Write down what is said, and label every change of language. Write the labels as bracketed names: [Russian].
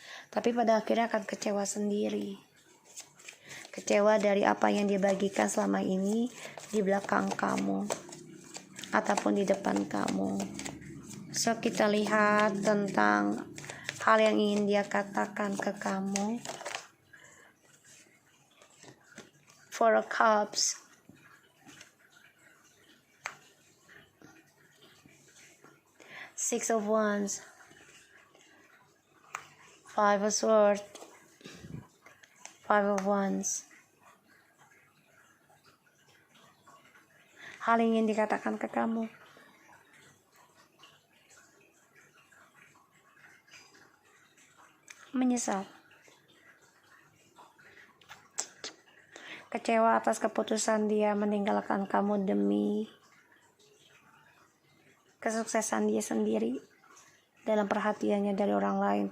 [Indonesian] Tapi pada akhirnya akan kecewa sendiri. Kecewa dari apa yang dia bagikan selama ini di belakang kamu ataupun di depan kamu. So kita lihat tentang hal yang ingin dia katakan ke kamu. [English] Four of Cups, Six of Wands, Five of Swords, Five of Wands. [Indonesian] Hal yang ingin dikatakan ke kamu. Menyesal, kecewa atas keputusan dia meninggalkan kamu demi kesuksesan dia sendiri dalam perhatiannya dari orang lain.